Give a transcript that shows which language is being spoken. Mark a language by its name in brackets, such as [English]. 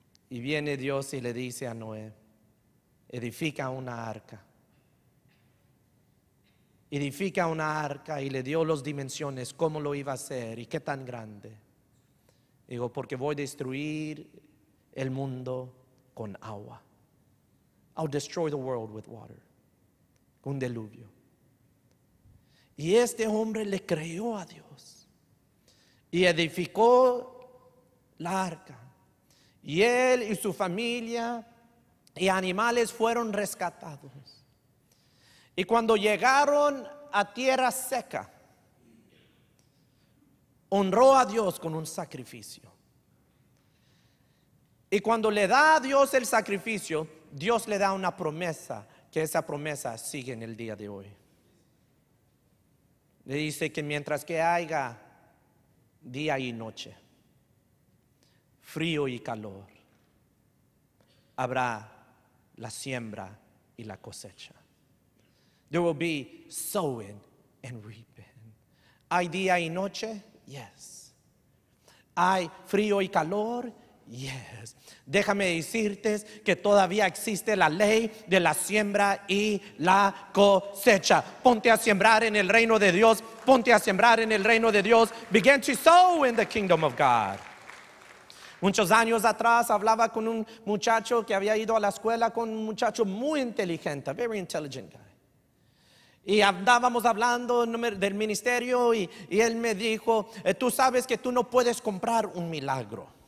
[Spanish] Y viene Dios y le dice a Noé, edifica una arca. Edifica una arca, y le dio las dimensiones, cómo lo iba a hacer y qué tan grande. Digo, porque voy a destruir el mundo con agua. [English] I'll destroy the world with water. [Spanish] Un diluvio. Y este hombre le creyó a Dios y edificó la arca. Y él y su familia y animales fueron rescatados. Y cuando llegaron a tierra seca, honró a Dios con un sacrificio. Y cuando le da a Dios el sacrificio, Dios le da una promesa, que esa promesa sigue en el día de hoy. Le dice que mientras que haya día y noche, frío y calor, habrá la siembra y la cosecha. [English] There will be sowing and reaping. [Spanish] ¿Hay día y noche? [English] Yes. [Spanish] ¿Hay frío y calor? Yes. Déjame decirte que todavía existe la ley de la siembra y la cosecha. Ponte a sembrar en el reino de Dios. Ponte a sembrar en el reino de Dios. [English] Begin to sow in the kingdom of God. [Spanish] Muchos años atrás hablaba con un muchacho que había ido a la escuela, con un muchacho muy inteligente, [English] very intelligent guy. [Spanish] Y andábamos hablando del ministerio y él me dijo, tú sabes que tú no puedes comprar un milagro.